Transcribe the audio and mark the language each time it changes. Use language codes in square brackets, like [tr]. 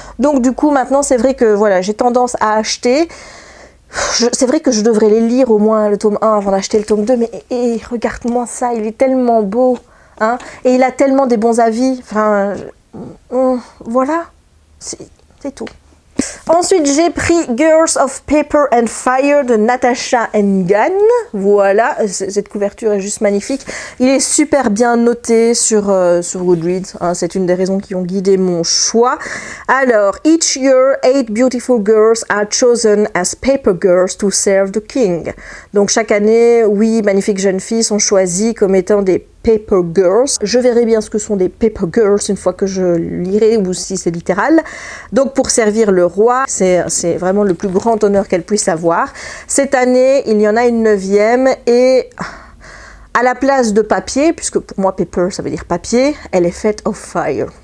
[fr] Donc du coup, maintenant, c'est vrai que voilà, j'ai tendance à acheter. C'est vrai que je devrais les lire au moins le tome 1 avant d'acheter le tome 2, mais regarde-moi ça, il est tellement beau, hein, et il a tellement des bons avis, enfin, voilà, c'est tout. Ensuite, j'ai pris Girls of Paper and Fire de Natasha Gunn. Voilà, cette couverture est juste magnifique. Il est super bien noté sur Goodreads, hein, c'est une des raisons qui ont guidé mon choix. Alors, [en] each year, 8 beautiful girls are chosen as paper girls to serve the king. [fr] Donc chaque année, 8 magnifiques jeunes filles sont choisies comme étant des Paper Girls. Je verrai bien ce que sont des Paper Girls une fois que je lirai, ou si c'est littéral. Donc pour servir le roi, c'est vraiment le plus grand honneur qu'elle puisse avoir. Cette année, il y en a une 9e, et à la place de papier, puisque pour moi paper ça veut dire papier, elle est faite [en] of fire.